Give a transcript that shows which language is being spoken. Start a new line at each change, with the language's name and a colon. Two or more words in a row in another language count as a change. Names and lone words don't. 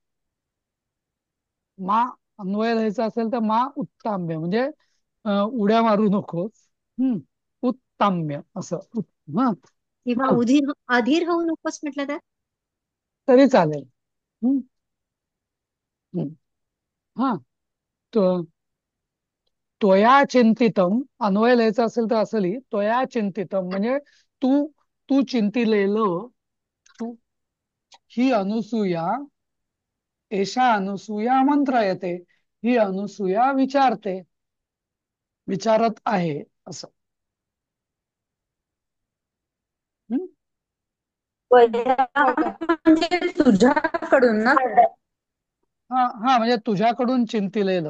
Marathi: मा अन्वय लिहायचा असेल तर
Sanskrit: मा उत्ताम्य
Marathi: म्हणजे उड्या मारू नकोस. हम्म उत्ताम्य असं. हा किंवा हा, अधीर होऊ नकोस म्हटलं तर. तरी चालेल. हम्म हम्म. हा, तो
Sanskrit: त्वया चिंतितम
Marathi: अन्वय लिहायचा असेल तर असली
Sanskrit: त्वया चिंतितम
Marathi: म्हणजे तू तू चिंतिलेलं. तू ही अनुसूया.
Sanskrit: एषा अनुसूया
Marathi: मंत्र येते, ही अनुसूया विचारते, विचारत आहे असं. हम्म? वया वया. म्हणजे तुझ्याकडून ना. हा हा, म्हणजे तुझ्याकडून चिंतिलेलं.